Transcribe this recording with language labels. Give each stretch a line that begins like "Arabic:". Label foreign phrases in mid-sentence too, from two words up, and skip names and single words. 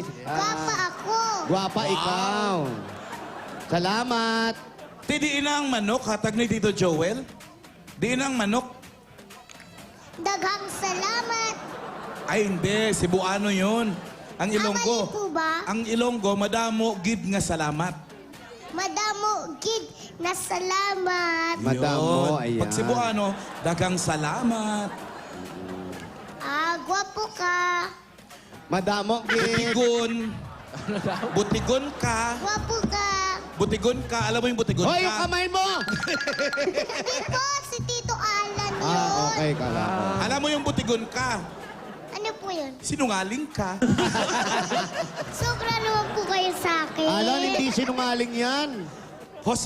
Cebuano: Gwapa ako. Gwapa ikaw. Salamat. Didiin na ang manok, hatag ni Tito Joel. Diin na ang manok. Daghang salamat.
Filipino: Ay, hindi. Cebuano yun. Ang Ilonggo. Mali po ba?
Hiligaynon: Ang Ilonggo, madamo, gid nga salamat. Madamo gid na salamat. Madamo,
Filipino: Yun. ayan. Pag Cebuano,
Cebuano: dagang salamat.
Hiligaynon: Gwapo ka. Madamo, gid. Butigon. Butigon ka. Gwapo ka. Butigon ka.
Filipino: Alam mo yung butigon Hoy, ka? yung kamay mo! Hindi po, si Tito Alan yun. Okay, kala ko. Alam mo yung
Hiligaynon: butigon ka?
Filipino: Ano po yun? Sinungaling ka. Sobra naman po kayo sa akin. Alan, hindi sinungaling yan. Jose,